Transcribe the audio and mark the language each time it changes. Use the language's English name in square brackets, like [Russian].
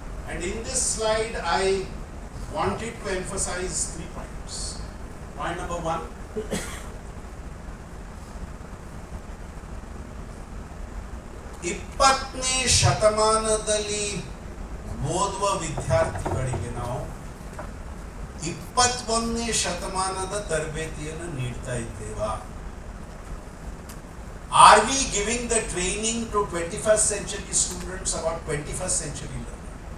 [English] And in this slide I wanted to emphasize 3 points. Point number 1, [Kannada] ಇಪ್ಪತ್ತನೇ ಶತಮಾನದಲ್ಲಿ ಓದುವ ವಿದ್ಯಾರ್ಥಿಗಳಿಗೆ ನಾವು 21ನೇ ಶತಮಾನದ ತರಬೇತಿಯನ್ನು ನೀಡ್ತಾ ಇದ್ದೇವಾ? [English] Are we giving the training to 21st century students about 21st century learning?